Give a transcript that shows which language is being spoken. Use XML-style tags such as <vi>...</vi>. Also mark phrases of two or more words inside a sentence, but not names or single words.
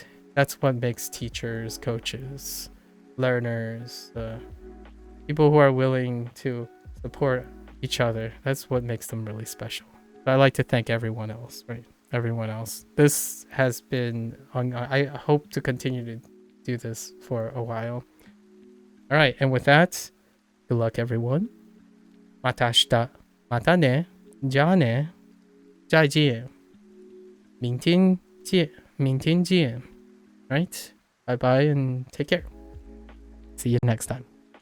<en>That's what makes teachers, coaches, learners, people who are willing to support each other. That's what makes them really special. But I'd like to thank everyone else, right? everyone else. This has been on. I hope to continue to do this for a while. All right, and with that, good luck, everyone.</en> <ja>また明日。またね。じゃあね。</ja> <zh>再见。明天见。明天见。</zh> <en>Right? Bye bye and take care. See you next time.</en>